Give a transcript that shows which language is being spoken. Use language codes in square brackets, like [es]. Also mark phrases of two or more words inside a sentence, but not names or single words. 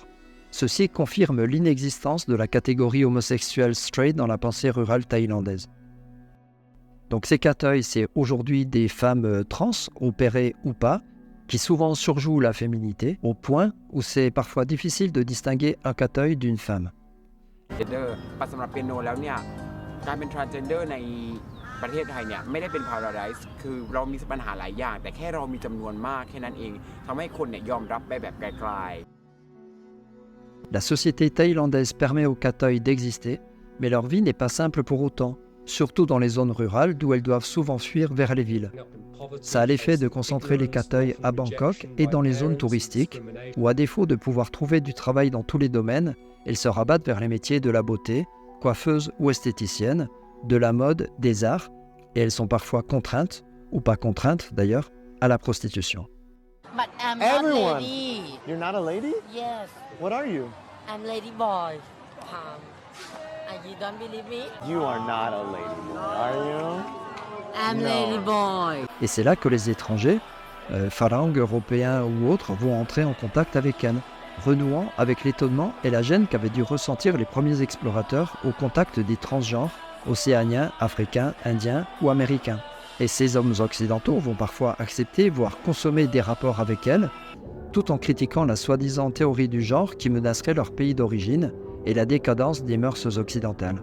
[fr] Ceci confirme l'inexistence de la catégorie homosexuelle straight dans la pensée rurale thaïlandaise. Donc ces kathoïs, c'est aujourd'hui des femmes trans, opérées ou pas, qui souvent surjouent la féminité, au point où c'est parfois difficile de distinguer un kathoï d'une femme. [th] สำหรับเปียโนแล้วเนี่ยการเป็น transgender ในประเทศไทยเนี่ยไม่ได้เป็น paradise คือเรามีปัญหาหลายอย่างแต่แค่เรามีจำนวนมากแค่นั้นเองทำให้คนเนี่ยยอมรับไปแบบไกลๆ [fr] La société thaïlandaise permet aux kathoïs d'exister, mais leur vie n'est pas simple pour autant, surtout dans les zones rurales d'où elles doivent souvent fuir vers les villes. Ça a l'effet de concentrer les kathoïs à Bangkok et dans les zones touristiques, où à défaut de pouvoir trouver du travail dans tous les domaines, elles se rabattent vers les métiers de la beauté, coiffeuses ou esthéticiennes, de la mode, des arts, et elles sont parfois contraintes, ou pas contraintes d'ailleurs, à la prostitution. [en] But I'm not lady. You're not a lady? Yes. What are you? I'm lady boy. You don't believe me? You are not a lady boy, are you? I'm lady boy. [fr] Et c'est là que les étrangers, phalanges européens ou autres, vont entrer en contact avec elles, renouant avec l'étonnement et la gêne qu'avaient dû ressentir les premiers explorateurs au contact des transgenres, océaniens, africains, indiens ou américains. Et ces hommes occidentaux vont parfois accepter, voire consommer des rapports avec elles, tout en critiquant la soi-disant théorie du genre qui menacerait leur pays d'origine et la décadence des mœurs occidentales.